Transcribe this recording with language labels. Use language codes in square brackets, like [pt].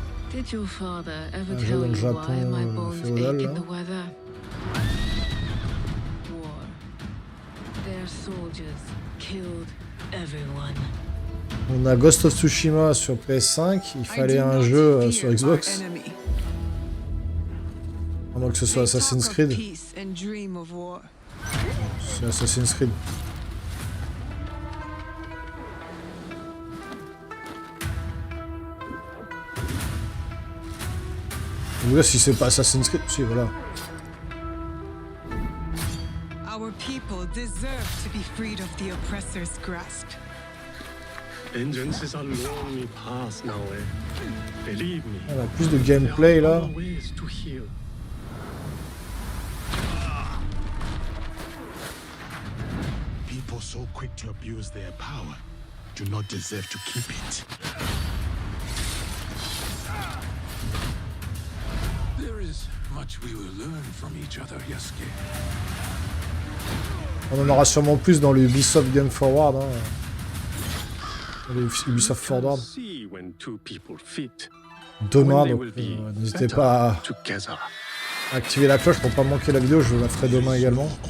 [en] Did your father ever tell you why my bones ache in the weather? War. Their soldiers killed everyone. [fr] On a Ghost of Tsushima sur PS5, il fallait un jeu sur Xbox. À moins que ce soit Assassin's Creed. C'est Assassin's Creed. Ou là, si c'est pas Assassin's Creed, si voilà. [en] Our people deserve to be freed of the oppressor's grasp. Vengeance is a lonely path now, Believe me. [fr] On a plus de gameplay là. [en] People so quick to abuse their power do not deserve to keep it. There is much we will learn from each other, Yasuke. [fr] On en aura sûrement plus dans le Ubisoft Game Forward. Hein. Le Ubisoft Forward. Demain, donc n'hésitez pas à activer la cloche pour pas manquer la vidéo, je la ferai demain également.